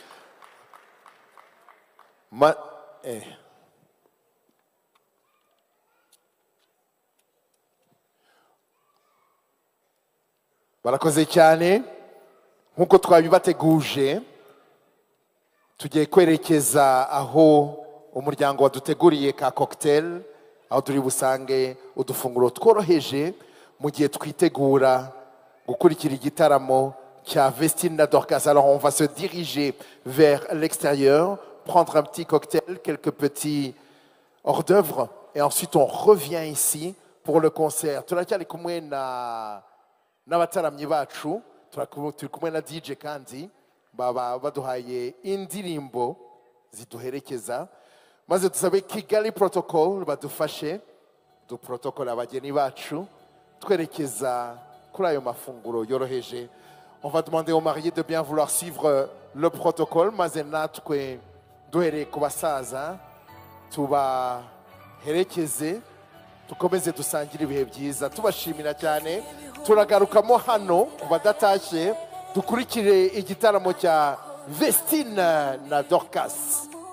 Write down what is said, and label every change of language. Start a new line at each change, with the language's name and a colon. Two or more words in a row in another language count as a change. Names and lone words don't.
Kinyarwanda: barakoze cyane nkuko twabibateguje tugiye kwerekeza aho umuryango waduteguriye ka cocktail aho turi busange udufunguro tworoheje mu gihe twitegura gukurikira igitaramo cya Vestine na Dorcas.
French: Alors on va se diriger vers l'extérieur, prendre un petit cocktail, quelques petits hors d'œuvre et ensuite on revient ici pour le concert.
Kinyarwanda: Turacyari kumwe n'abataramyi bacu, turi kumwe na DJ kandi baba baduhaye indirimbo ziduherekeza maze tusabe Kigali Protocol badufashe du protocol abageni bacu twerekeza kuri ayo mafunguro yoroheje.
French: On va demander aux mariés de bien vouloir suivre le protocole
Kinyarwanda: maze natwe duhereye ku basaza tubaherekeze tukomeze dusangire ibihe byiza tubashimira cyane. Turagarukamo hano ku badatashe dukurikire igitaramo cya Vestine na Dorcas.